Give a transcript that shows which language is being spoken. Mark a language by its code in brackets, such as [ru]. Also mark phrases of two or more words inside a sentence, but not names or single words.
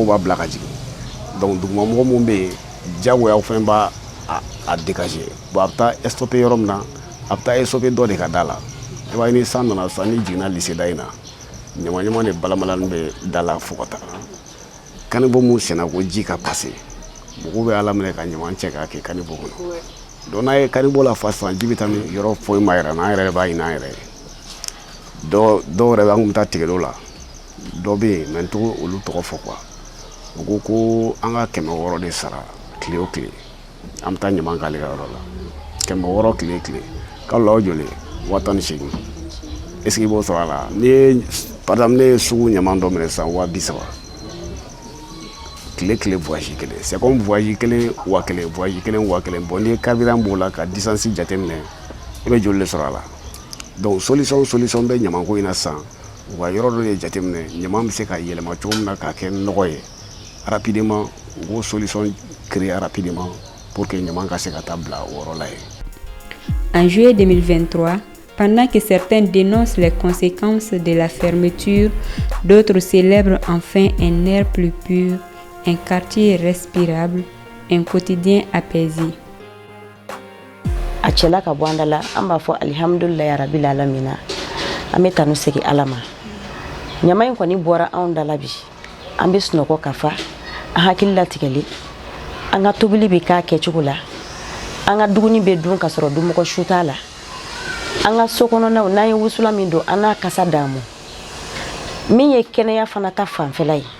[bm] b'a bila ka jigin donc dugumamɔgɔ minnu bɛ yen diyagoya fɛn b'a a dégager bon a bɛ taa stopper yɔrɔ min na a bɛ taa stopper dɔ de ka da la i b'a ye ni san nana sisan ni jiginna lycée da in na ɲama de balabalani bɛ da la fo ka taga kanibɔ mun sɛnɛ ko ji ka passer mɔgɔw bɛ ala minɛ ka ɲama cɛ k'a kɛ kanibɔ kɔnɔ donc n'a ye kanibɔ la fa sisan ji bɛ taa min yɔrɔ foyi ma yɛrɛ n'an yɛrɛ b'a ɲini an yɛrɛ ye dɔw yɛrɛ bɛ an kun bɛ taa tigɛliw la dɔ bɛ yen mɛ n tɔgɔ olu tɔgɔ fɔ quoi u ko an ka 600 de sara tile o tile an bɛ taa ɲama k'ale ka yɔrɔ la 600 tile kalo la o joli 18 [fr] est ce que [bm] i b'o sɔrɔ a la ni ye [fr] par exemple [bm] ne ye sugu ɲama dɔ minɛ sisan 30 tile voyage kelen [fr] c'est comme [bm] voyage kelen 1000 voyage kelen 1000 bon ni carburant b'o la ka distance jateminɛ i bɛ joli de sɔrɔ a la donc solution bɛ ɲamako in na sisan u ka yɔrɔ dɔ de jateminɛ ɲama bɛ se ka yɛlɛma cogo min na k'a kɛ nɔgɔ ye rapidement u k'o solution [fr] créer rapidement pour que [bm] ɲama ka se ka taa bila o yɔrɔ la ye. [fr] En juillet 2023, pendant que certains dénoncent les conséquences de la fermeture, d'autres célèbrent enfin un air plus pur, un quartier respirable, un quotidien apaisé. [bm] A cɛla ka bɔ an da la an b'a fɔ [ar] الحمد لله رب العالمين [bm] an bɛ tanu segi ala ma ɲama in kɔni bɔra anw da la bi an bɛ sunɔgɔ ka fa an hakili latigɛli an ka tobili bɛ k'a kɛcogo la an ka dumuni bɛ dun ka sɔrɔ dumɔgɔ su t'a la an ka so kɔnɔnaw n'an ye wusula min don an n'a kasa d'an min ye kɛnɛya fana ta fanfɛla